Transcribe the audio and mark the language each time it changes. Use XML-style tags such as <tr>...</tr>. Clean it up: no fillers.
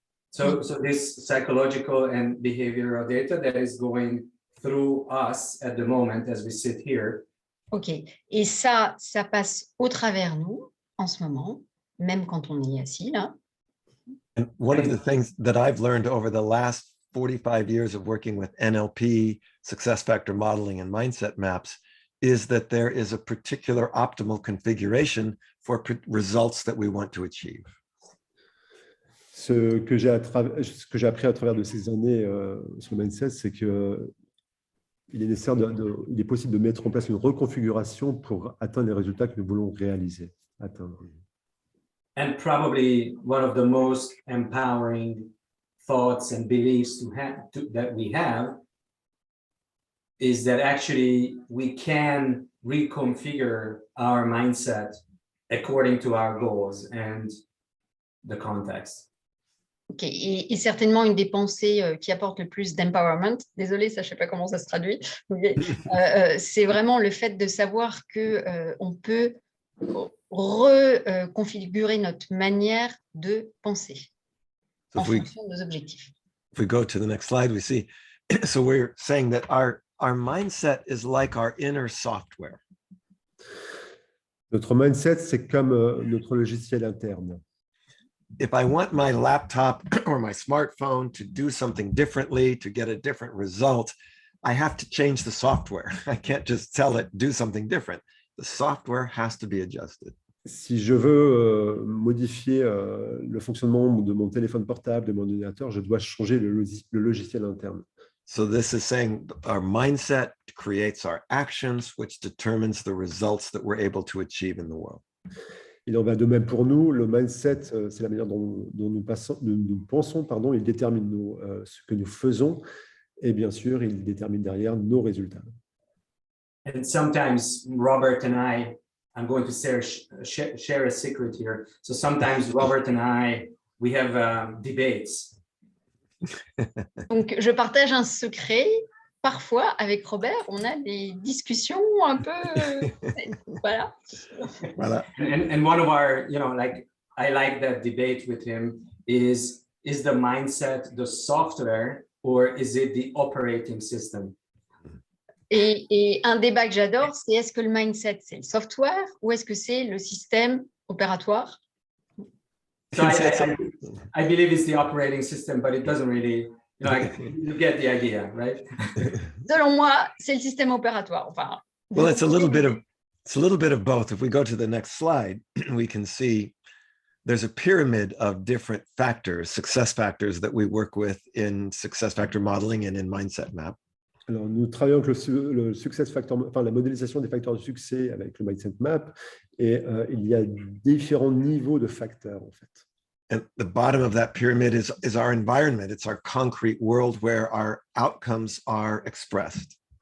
<en>So this psychological and behavioral data that is going through us at the moment as we sit here. OK.</en> <fr>Et ça passe au travers nous en ce moment, même quand on est assis là.</fr> <en>And one of the things that I've learned over the last 45 years of working with NLP, success factor modeling, and mindset maps is that there is a particular optimal configuration for results that we want to achieve.</en> <fr>Ce que j'ai appris à travers de ces années sur le mindset, c'est que il est possible de mettre en place une reconfiguration pour atteindre les résultats que nous voulons réaliser, atteindre.</fr> <en>And probably one of the most empowering thoughts and beliefs that we have is that actually we can reconfigure our mindset according to our goals and the context. OK.</en> <fr>Et certainement une des pensées qui apporte le plus d'empowerment, désolée, ça, je ne sais pas comment ça se traduit, mais c'est vraiment le fait de savoir qu'on peut reconfigurer notre manière de penser en fonction de nos objectifs.</fr> <en>If we go to the next slide, we see, so we're saying that our mindset is like our inner software.</en> <fr>Notre mindset, c'est comme notre logiciel interne.</fr> <en>If I want my laptop or my smartphone to do something differently, to get a different result, I have to change the software. I can't just tell it, do something different. The software has to be adjusted.</en> <fr>Si je veux modifier le fonctionnement de mon téléphone portable, de mon ordinateur, je dois changer le logiciel interne.</fr> <en>So this is saying our mindset creates our actions, which determines the results that we're able to achieve in the world.</en> <fr>Il en va de même pour nous. Le mindset, c'est la manière dont nous pensons, il détermine ce que nous faisons et bien sûr, il détermine derrière nos résultats.</fr> <en>And sometimes Robert and I I'm going to share a secret here. So sometimes Robert and I, we have debates.</en> <fr>Donc, je partage un secret. Parfois, avec Robert, on a des discussions un peu... voilà. Voilà.</fr> <en>And one of our, like, I like that debate with him is the mindset the software or is it the operating system?</en> <fr>Et un débat que j'adore, c'est est-ce que le mindset, c'est le software ou est-ce que c'est le système opératoire?</fr> <en>So I believe it's the operating system, but it doesn't really, you get the idea, right?</en> <fr>Selon moi, c'est le système opératoire. Enfin,</fr> <en>Well, it's a little bit of both. If we go to the next slide, we can see there's a pyramid of different factors, success factors that we work with in success factor modeling and in mindset map.</en> <fr>Alors, nous travaillons avec le success factor, enfin la modélisation des facteurs de succès avec le mindset map, et il y a différents niveaux de facteurs en fait.</fr> <en>And the bottom of that pyramid is our environment. It's our concrete world where our outcomes are expressed.</en>